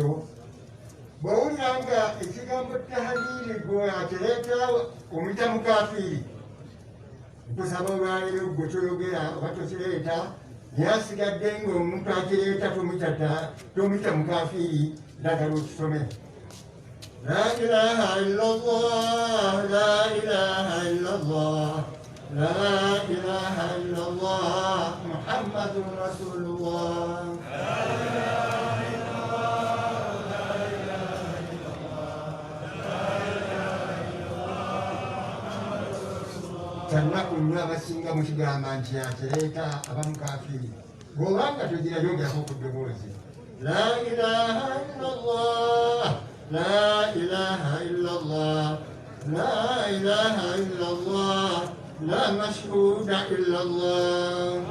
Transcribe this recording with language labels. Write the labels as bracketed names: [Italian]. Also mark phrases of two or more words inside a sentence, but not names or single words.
[Ganda] Bw'owulira nga ekigambo tahaliri gwe akireeta omuyita mukafiiri, nkusaba olwaleero gwe toyogera oba tokireeta naye asigadde ng'omuntu akireeta tomuyita mukafiiri ddagala okisome. [Arabic] لا إله إلا الله، لا إله إلا الله، لا إله إلا الله، محمد رسول الله. [Ganda] Kyannaku nnyo abasinga mukigamba nti akireeta abamukafiiri. Bw'obanga togira yongerako ku ddoboozi. [Arabic] لا إله إلا الله، لا إله إلا الله، لا إله إلا الله، لا مشهود إلا الله.